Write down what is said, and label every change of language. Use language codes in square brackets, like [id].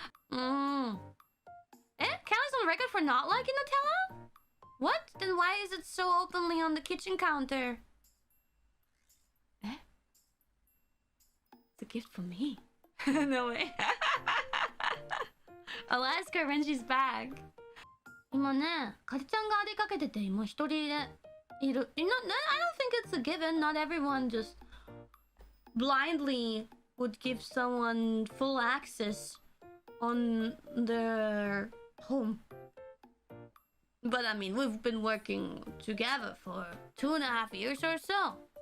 [en] Kelly's on record for not liking Nutella? What? Then why is it so openly on the kitchen counter? It's a gift from me. No way. I'll ask her when she's back. [ja] 今ね、カリちゃんが出かけてて、今一人でいる。 [en] I don't think it's a given. Not everyone just blindly would give someone full access on their home. But I mean, we've been working together for 2.5 years or so.